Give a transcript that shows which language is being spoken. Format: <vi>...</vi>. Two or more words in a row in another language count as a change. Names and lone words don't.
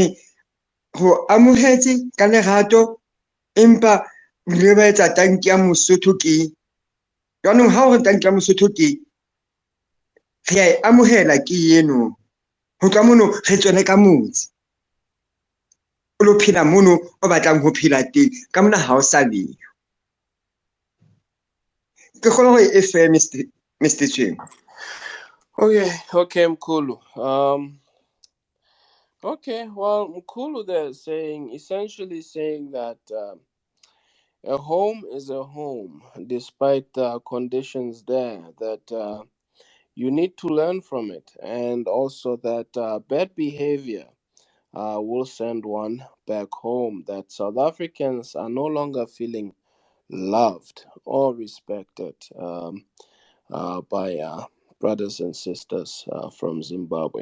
<st>ho amohetse ka lerato empa re ba etsa tanki ya Mosotho ke yaanong ha o re tanki ya Mosotho ke re a e amohela ke eno, ho tloha mono re tswele ka motse o lo phela mono o batlang ho phela teng, ka mona ha o sa leyo. Ke kgolwa hore e fair Mr. Tshweng.</st> <en>Okay, Mkulu. Okay, well, Mkulu there saying, essentially saying that a home is a home, despite the conditions there, that you need to learn from it, and also that bad behavior will send one back home, that South Africans are no longer feeling loved or respected by brothers and sisters from Zimbabwe.</en>